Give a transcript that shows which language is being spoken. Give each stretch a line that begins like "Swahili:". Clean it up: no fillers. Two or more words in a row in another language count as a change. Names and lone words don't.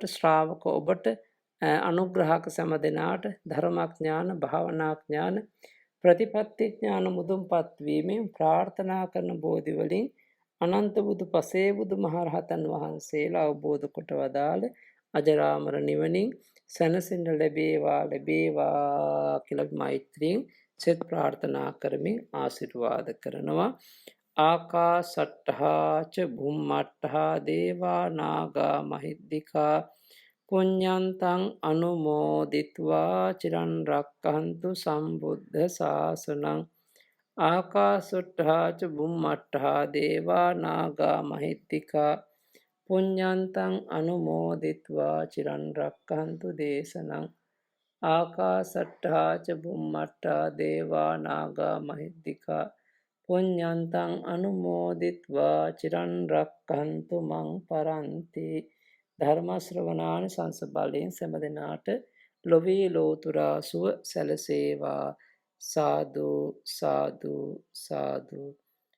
Sinhala: ශ්‍රාවක ඔබට අනුග්‍රහක සෑම දෙනාට ධර්මඥාන භාවනා ඥාන ප්‍රතිපත්ති ඥාන මුදුන්පත් වීමෙන් ප්‍රාර්ථනා කරන බෝධි වලින් අනන්ත බුදු පසේ බුදු මහරහතන් වහන්සේලා අවබෝධ කොට වදාළ අජරාමර නිවනින් සැනසෙන්න ලැබේවා කියලා මෛත්‍රියෙන් සෙත් ප්‍රාර්ථනා කරමින් ආශිර්වාද කරනවා.
Pali: ආකාසට්ඨා ච භුම්මට්ඨා දේවා නාග මහිද්దికා පුඤ්ඤන්තං අනුමෝදිත්වා චිරන් රක්ඛන්තු සම්බුද්ධ ශාසනං. ආකාසට්ඨා ච භුම්මට්ඨා දේවා නාග මහිද්దికා පුඤ්ඤන්තං අනුමෝදිත්වා චිරන් රක්ඛන්තු දේශනං. ආකාසට්ඨා ච බුම්මට්ඨා දේවා නාග මහිද්దికා පුඤ්ඤන්තං අනුමෝදිත්වා චිරන් රක්ඛන්තු මං පරන්ති.
Sinhala: ධර්ම ශ්‍රවණාන සංස බලයෙන් සෑම දිනාට ලොවේ ලෝතුරා සුව සැලසේවා. සාදු සාදු සාදු.